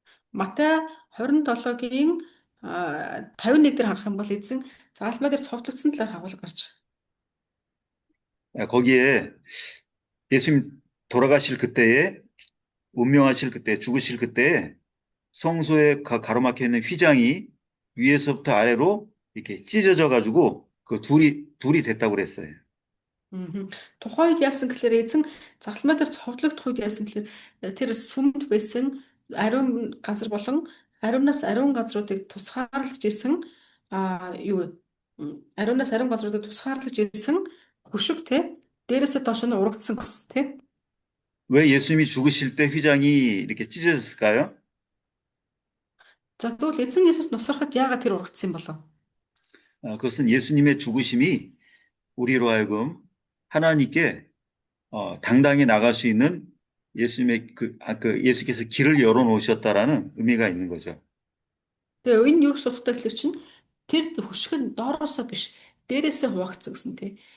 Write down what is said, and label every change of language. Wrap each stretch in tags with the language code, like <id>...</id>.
<mn>Матай 27-гийн 51 дээр харах юм бол эзэн загалмай дээр цовдлогдсон талаар хагуулга гарч байгаа.</mn> <ko>거기에 예수님 돌아가실 그때에 운명하실 그때 죽으실 그때에 성소에 가로막혀 있는 휘장이 위에서부터 아래로 이렇게 찢어져 가지고 그 둘이 됐다고 그랬어요.</ko> <mn>Тухайд яасан гэхээр эзэн загалмай дээр цовдлогдох үед яасан гэхээр тэр сүмд байсан ариун газар болон ариунаас ариун газруудыг тусгаарлаж исэн ариунаас ариун газруудыг тусгаарлаж исэн хөшиг те дээрээсээ доош нь урагдсан гэсэн те.</mn> <ko>왜 예수님이 죽으실 때 휘장이 이렇게 찢어졌을까요?</ko> <mn>За тэгвэл эзэн Есүс нусрахад яагаад тэр урагдсан болов?</mn> <ko>그것은 예수님의 죽으심이 우리로 하여금 하나님께 당당히 나갈 수 있는 예수님의 예수께서 길을 열어놓으셨다라는 의미가 있는 거죠.</ko> <mn>Тэгээ энэ юу асуудалтай гэхэлэр чинь тэр хөшиг нь доороосоо биш дээрээсээ хуваагдсан гэсэн тий.</mn>